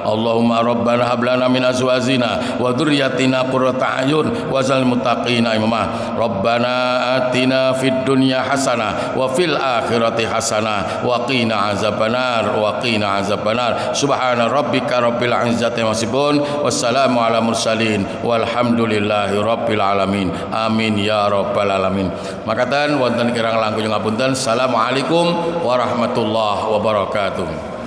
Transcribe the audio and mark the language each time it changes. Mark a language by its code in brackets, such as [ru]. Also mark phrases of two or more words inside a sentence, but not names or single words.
[ar] اللهم ربنا هب لنا من أزواجنا وذرياتنا قرة أعين واجعل المتقين إماما. ربنا آتنا في الدنيا حسنة وفي الآخرة حسنة وقنا عذاب النار وقنا عذاب النار. سبحان ربك رب العزة عما يصفون والسلام على المرسلين والحمد لله رب العالمين. آمين يا رب العالمين. [jv] Makaten wonten kirang langkung ngapunten. [ar] السلام عليكم ورحمة الله وبركاته.